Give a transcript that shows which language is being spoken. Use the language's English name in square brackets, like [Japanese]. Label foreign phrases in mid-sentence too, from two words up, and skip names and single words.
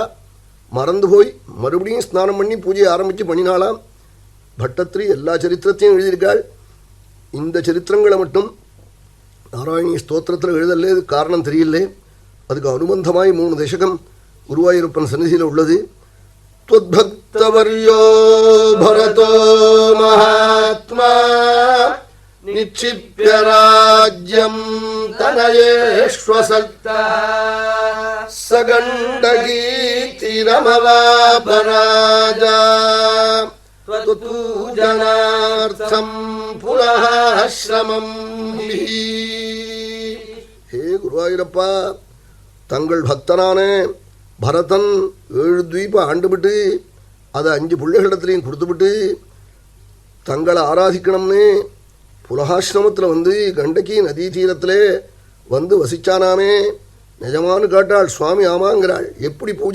[Tamil] மறந்து போய் மறுபடியும் ஸ்நானம் பண்ணி பூஜையை ஆரம்பித்து பண்ணினாலாம். பட்டத்திரி எல்லா சரித்திரத்தையும் எழுதியிருக்காள். இந்த சரித்திரங்களை மட்டும் நாராயணி ஸ்தோத்திரத்தில் எழுதலே. காரணம் தெரியலே. அதுக்கு அனுபந்தமாய் 3 தசகம் குருவாயூரப்பன் சந்நிதியில் உள்ளது. [Sanskrit] त्वद्भक्तवर्यो भरतो महात्मा निक्षिप्य राज्यं तनयेष्वसक्ता सगण्डकीर्तिरमवापराजा त्वत्पूजनार्थं पुनः श्रमं हि. हे गुरुवायूरप्पा, [Tamil] தங்கள் பக்தனான பரதன் 7 துவீப ஆண்டுபிட்டு அதை 5 பிள்ளைகளிடத்துலையும் கொடுத்துவிட்டு தங்களை ஆராதிக்கணும்னு புலகாசிரமத்தில் வந்து கண்டகி நதி தீரத்தில் வந்து வசிச்சானாமே. நிஜமானு காட்டாள். சுவாமி ஆமாங்கிறாள். எப்படி பூஜை?